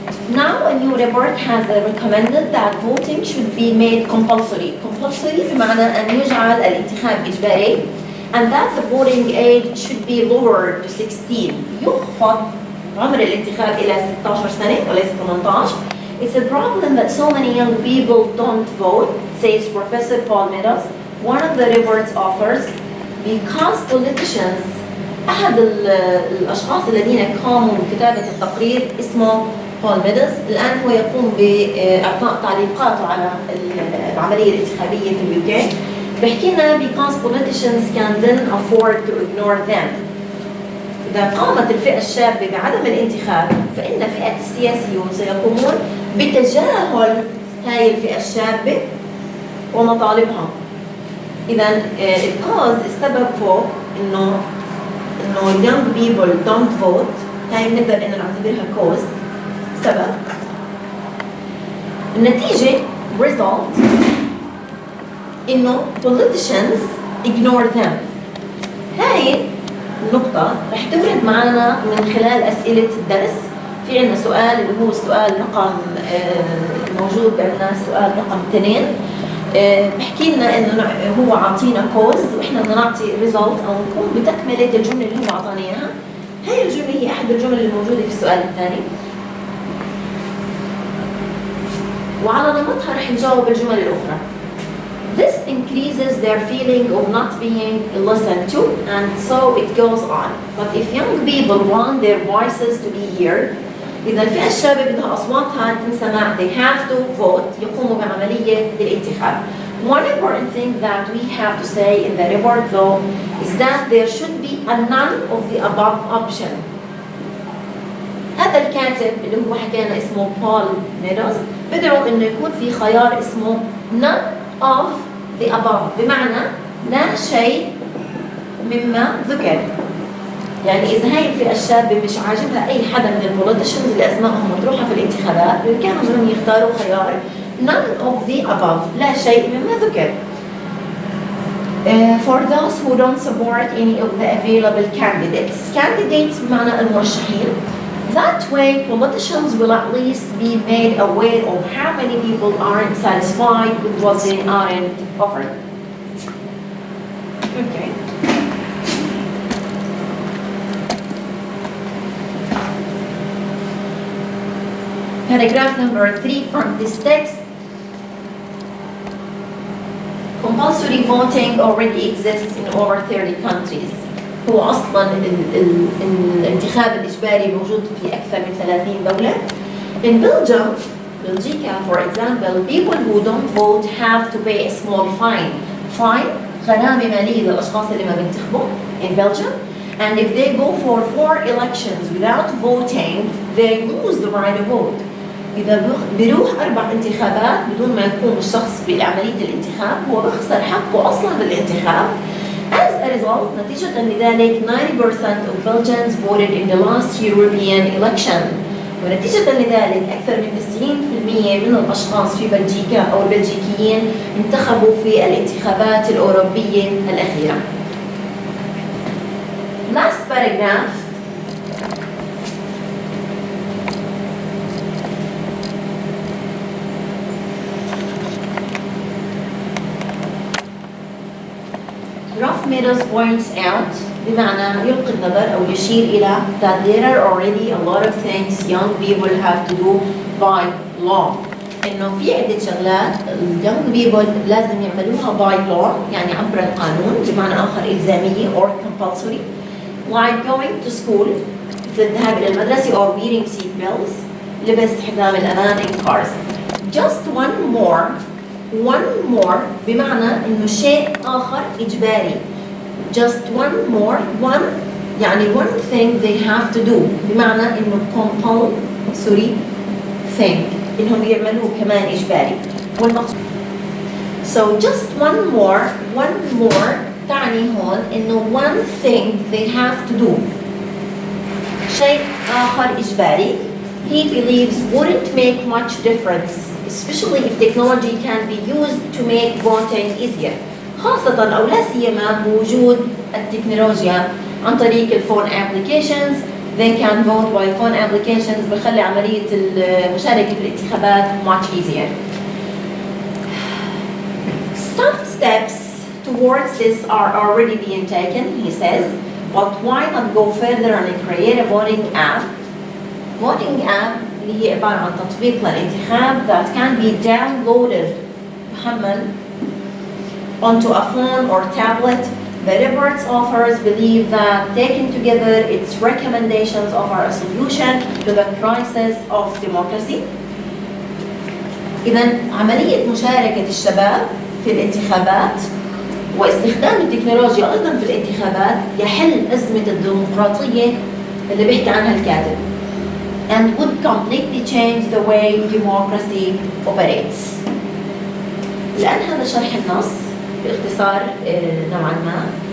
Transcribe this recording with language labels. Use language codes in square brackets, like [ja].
[en] Now a new report has recommended that voting should be made compulsory. [ar] Compulsory بمعنى أن يجعل الانتخاب إجباري. [en] And that the voting age should be lowered to 16. [ar] يخفض عمر الانتخاب إلى 16 سنة وليس 18. [en] It's a problem that so many young people don't vote, says Professor Paul Meadows, one of the report's authors, because politicians. [ar] أحد الأشخاص الذين قاموا بكتابة التقرير اسمه بول ميدوز، الآن هو يقوم بإعطاء تعليقاته على العملية الانتخابية في الUK. بحكي لنا [en] because politicians can then afford to ignore them. [ar] إذا قامت الفئة الشابة بعدم الانتخاب فإن فئة السياسيون سيقومون بتجاهل هاي الفئة الشابة ومطالبها. إذا الكوز السبب فوق إنه [en] young people don't vote، [ar] هاي بنقدر إنه نعتبرها كوز سبب. النتيجة [en] result إنه politicians ignore them. هاي [ar] النقطة رح تورد معنا من خلال أسئلة الدرس. في عنا سؤال اللي هو السؤال رقم موجود عندنا السؤال رقم 2. بحكي لنا إنه هو عاطينا كوز وإحنا بدنا نعطي ريزلت أو نقوم بتكملة الجملة اللي هو عطانا إياها. هاي الجملة هي أحد الجمل الموجودة في السؤال الثاني، وعلى نمطها رح نجاوب الجمل الأخرى. [en] This increases their feeling of not being listened to, and so it goes on. But if young people want their voices to be heard, [ar] إذا الفئة الشابة بدها أصواتها تنسمع, [en] they have to vote, [ar] يقوموا بعملية الانتخاب. [en] One important thing that we have to say in the report though is that there should be a none of the above option. [ar] هذا الكاتب اللي هو حكينا اسمه بول ميدوز بدعو انه يكون في خيار اسمه [en] none of the above، [ar] بمعنى لا شيء مما ذكر. يعني اذا هاي الفئه الشابه مش عاجبها اي حدا من البوليتيشنز اللي اسمائهم مطروحه في الانتخابات، كانوا بدهم يختاروا خيار [en] none of the above، [ar] لا شيء مما ذكر. [en] For those who don't support any of the available candidates [ar] بمعنى المرشحين. [en] That way, politicians will at least be made aware of how many people aren't satisfied with what they aren't offered. Okay. Paragraph number 3 from this text. Compulsory voting already exists in over 30 countries. [ar] هو أصلاً الانتخاب الإجباري موجود في أكثر من 30 دولة. [en] In Belgium, Belgica, for example, people who don't vote have to pay a small fine. [ar] Fine, غرامة مالية للأشخاص اللي ما بينتخبوا [en] in Belgium. And if they go for 4 elections without voting, they lose the right to vote. [ar] إذا بيروح 4 انتخابات بدون ما يكون الشخص بعملية الانتخاب، هو بخسر حقه أصلاً بالانتخاب. [en] As a result, [ar] نتيجة لذلك [en] 90% of Belgians voted in the last European election. [ar] ونتيجة لذلك أكثر من 90% من الأشخاص في بلجيكا أو البلجيكيين انتخبوا في الانتخابات الأوروبية الأخيرة. [en] Last paragraph. Ralph Meadows points out [ar] بمعنى يلقي النظر أو يشير إلى [en] that there are already a lot of things young people have to do by law. [ar] إنه في عدة شغلات [en] young people [ar] لازم يعملوها [en] by law، [ar] يعني عبر القانون بمعنى آخر إلزامية [en] or compulsory. Like going to school، [ar] مثل الذهاب إلى المدرسة [en] or wearing seat belts، [ar] لبس حزام الأمان [en] in cars. Just one more [ar] بمعنى إنه شيء آخر إجباري. [en] Just one يعني one thing they have to do [ar] بمعنى إنه [en] compulsory thing [ar] إنهم يعملوه كمان إجباري. [en] So just one more [ar] تعني هون إنه [en] one thing they have to do [ar] شيء آخر إجباري. [en] He believes wouldn't make much difference, especially if technology can be used to make voting easier. [ar] خاصة أو لا سيما بوجود التكنولوجيا عن طريق الفون applications. [en] They can vote by phone applications [ar] بخلي عملية المشاركة في الانتخابات [en] much easier. Some steps towards this are already being taken, he says, but why not go further and create a voting app? Voting app [ar] اللي هي عبارة عن تطبيق للانتخاب [en] that can be downloaded [ar] محمل [en] onto a phone or tablet. The report's authors believe that taken together its recommendations offer a solution to the crisis of democracy. [ar] إذن عملية مشاركة الشباب في الانتخابات واستخدام التكنولوجيا أيضا في الانتخابات يحل أزمة الديمقراطية اللي بيحكي عنها الكاتب. [en] And would completely change the way democracy operates. [ar] الآن هذا شرح النص باختصار نوعا ما.